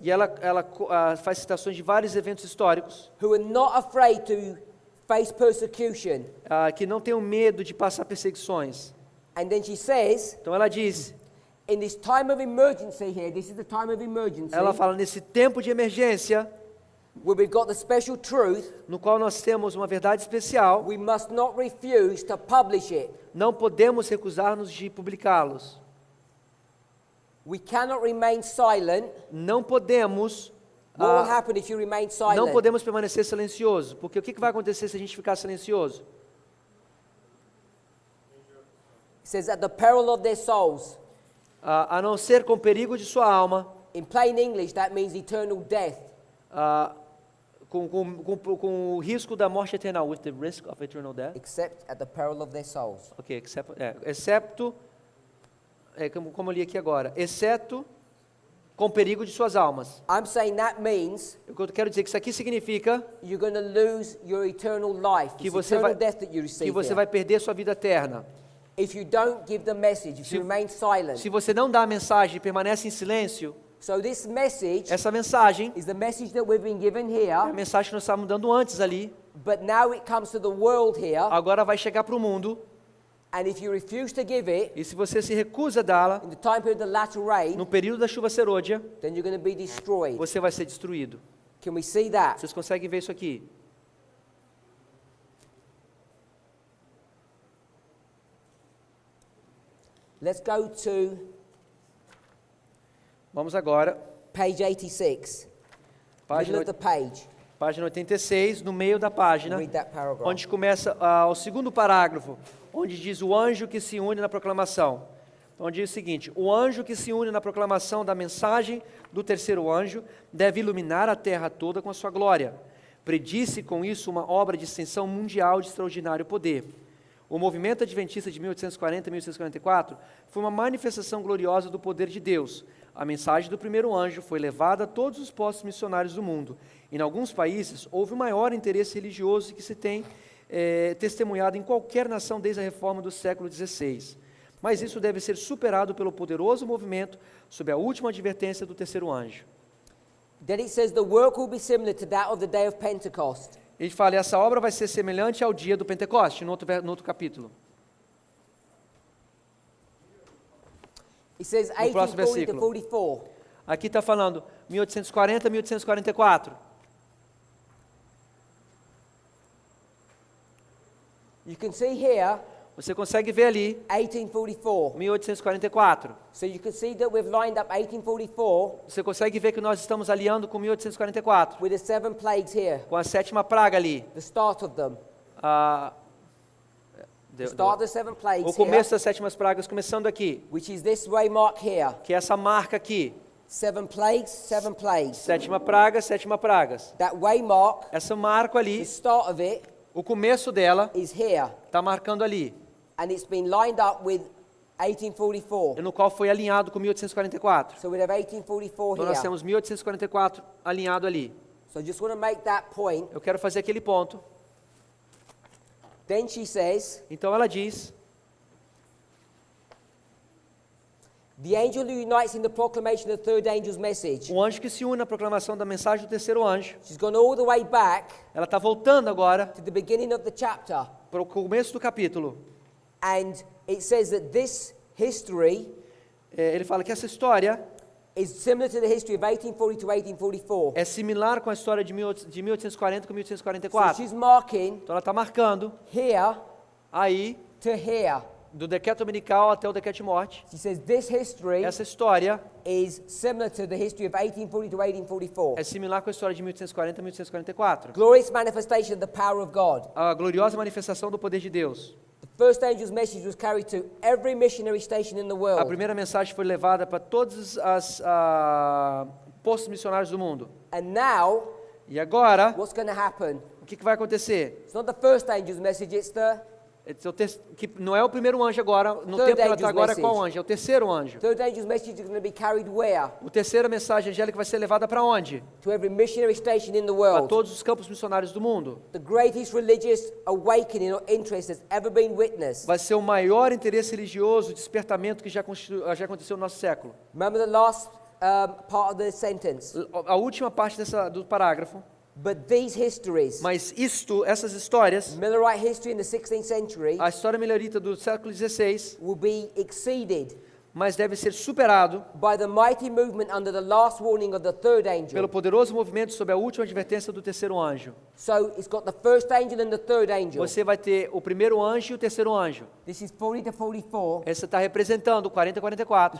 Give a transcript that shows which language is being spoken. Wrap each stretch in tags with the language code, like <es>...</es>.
<pt>E ela faz citações de vários eventos históricos</pt> <en>who are not afraid to face persecution.</en> <pt>que não tenham medo de passar perseguições.</pt> <en>And then she says,</en> <pt>Então ela diz,</pt> <en>in this time of emergency here, this is the time of emergency,</en> <pt>ela fala nesse tempo de emergência,</pt> <en>where we've got the special truth,</en> <pt>no qual nós temos uma verdade especial,</pt> <en>we must not refuse to publish it.</en> <pt>não podemos recusar-nos de publicá-los.</pt> <en>We cannot remain silent.</en> <pt>Não podemos,</pt> <en>What will happen if you remain</en> <pt>não</pt> <en>silent?</en> <pt>podemos permanecer silenciosos, porque o que vai acontecer se a gente ficar silencioso?</pt> <en>It says at the peril of their souls.</en> <pt>A não ser com perigo de sua alma,</pt> <en>In plain English, that means eternal death.</en> <pt>com o risco da morte eterna,</pt> <en>with the risk of eternal death. Except at the peril of their souls.</en> <pt>Ok, excepto, como eu li aqui agora, exceto com perigo de suas almas.</pt> <en>I'm saying that means</en> <pt>O que eu quero dizer é que isso aqui significa</pt> <en>you're going to lose your eternal life.</en> <pt>que</pt> <en>It's</en> <pt>você</pt> <en>eternal</en> <pt>vai,</pt> <en>death that you</en> <pt>que</pt> <en>receive</en> <pt>você</pt> <en>here.</en> <pt>vai perder sua vida eterna.</pt> <en>If you don't give the message, if</en> <pt>Se-</pt> <en>you remain silent.</en> <pt>Se você não dá a mensagem e permanece em silêncio,</pt> <en>So this message</en> <pt>essa mensagem</pt> <en>is the message that we've been given</en> <pt>é a</pt> <en>here,</en> <pt>mensagem que nós estávamos dando antes ali,</pt> <en>but now it comes to the world here,</en> <pt>agora vai chegar para o mundo,</pt> <en>and if you refuse to give it</en> <pt>e se você se recusa a dá-la,</pt> <en>in the time period of the latter rain,</en> <pt>no período da chuva serôdia,</pt> <en>then you're going to be destroyed.</en> <pt>você vai ser destruído.</pt> <en>Can we see that?</en> <pt>Vocês conseguem ver isso aqui?</pt> <en>Let's go to</en> <pt>Vamos agora,</pt> <en>page 86, middle of the page.</en> <pt>página 86, no meio da página, Read that paragraph. onde começa o segundo parágrafo, onde diz o anjo que se une na proclamação. Então diz o seguinte: o anjo que se une na proclamação da mensagem do terceiro anjo deve iluminar a terra toda com a sua glória. Predisse com isso uma obra de extensão mundial de extraordinário poder. O movimento adventista de 1840 e 1844 foi uma manifestação gloriosa do poder de Deus. A mensagem do primeiro anjo foi levada a todos os postos missionários do mundo. Em alguns países, houve o maior interesse religioso que se tem testemunhado em qualquer nação desde a reforma do século XVI. Mas isso deve ser superado pelo poderoso movimento sob a última advertência do terceiro anjo.</pt> <en>Then it says the work will be similar to that of the day of Pentecost.</en> <pt>Ele fala, essa obra vai ser semelhante ao dia do Pentecoste, no outro capítulo.</pt> <en>It says</en> <pt>No próximo versículo. 44. Aqui está falando 1840, 1844.</pt> <en>You can see here</en> <pt>Você consegue ver ali</pt> <en>1844.</en> <pt>1844.</pt> <en>So you can see that we've lined up 1844</en> <pt>Você consegue ver que nós estamos aliando com 1844,</pt> <en>with the 7 plagues here,</en> <pt>com a sétima praga ali.</pt> <en>the start of them. Ah, The start of the 7</en> <pt>o</pt> <en>plagues here,</en> <pt>começo das sétimas pragas, começando aqui,</pt> <en>which is this waymark here.</en> <pt>que é essa marca aqui.</pt> <en>7 plagues, 7 plagues.</en> <pt>Sétima praga, sétima pragas.</pt> <en>That waymark,</en> <pt>Essa marco</pt> <en>the</en> <pt>ali,</pt> <en>start of it</en> <pt>o começo dela,</pt> <en>is here.</en> <pt>está marcando ali,</pt> <en>And it's been lined up with 1844.</en> <pt>no qual foi alinhado com 1844.</pt> <en>So we have 1844</en> <pt>Então nós</pt> <en>here.</en> <pt>temos 1844 alinhado ali.</pt> <en>So I just want to make that point.</en> <pt>Eu quero fazer aquele ponto.</pt> <en>Then she says,</en> <pt>Então ela diz,</pt> <en>the angel who unites in the proclamation of the third angel's message.</en> <pt>o anjo que se une à proclamação da mensagem do terceiro anjo,</pt> <en>She's gone all the way back</en> <pt>ela está voltando agora</pt> <en>to the beginning of the chapter.</en> <pt>para o começo do capítulo.</pt> <en>And it says that this history</en> <pt>Ele fala que essa história</pt> <en>is similar to the history of 1840 to 1844.</en> <pt>é similar com a história de 1840 com</pt> <en>So</en> <pt>1844.</pt> <en>she's marking</en> <pt>Então ela está marcando</pt> <en>here</en> <pt>aí,</pt> <en>to here.</en> <pt>do decreto dominical até o decreto de morte,</pt> <en>She says this history</en> <pt>essa história</pt> <en>is similar to the history of 1840 to 1844.</en> <pt>é similar com a história de 1840 a 1844.</pt> <en>Glorious manifestation of the power of God.</en> <pt>A gloriosa manifestação do poder de Deus.</pt> <en>The first angel's message was carried to every missionary station in the</en> <pt>A</pt> <en>world.</en> <pt>primeira mensagem foi levada para todos os postos missionários do mundo.</pt> <en>And now,</en> <pt>E agora,</pt> <en>what's going to happen?</en> <pt>o que vai acontecer?</pt> <en>It's not the first angel's message, it's the</en> <pt>Que não é o primeiro anjo agora, no</pt> <en>Third</en> <pt>tempo que ela</pt> <en>angel's</en> <pt>está agora, é qual</pt> <en>message.</en> <pt>anjo? É o terceiro anjo.</pt> <en>third angel's message is going to be carried where?</en> <pt>O terceira mensagem angélica vai ser levada para onde?</pt> <en>To every missionary station in the world.</en> <pt>todos os campos missionários do mundo.</pt> <en>The greatest religious awakening or interest that's ever been witnessed.</en> <pt>Vai ser o maior interesse religioso, despertamento que já aconteceu no nosso século.</pt> <en>Remember the last part of the sentence.</en> <pt>A última parte do parágrafo.</pt> <en>But these histories,</en> <pt>Mas essas histórias,</pt> <en>Millerite history in the 16th century,</en> <pt>a história milerita do século XVI,</pt> <en>will be exceeded</en> <pt>mas deve ser superado</pt> <en>by the mighty movement under the last warning of the third</en> <pt>pelo</pt> <en>angel.</en> <pt>poderoso movimento sob a última advertência do terceiro anjo.</pt> <en>So it's got the first angel and the third angel.</en> <pt>Você vai ter o primeiro anjo e o terceiro anjo.</pt> <en>This is 40 to 44.</en> <pt>Esse está representando o 40 e 44.</pt>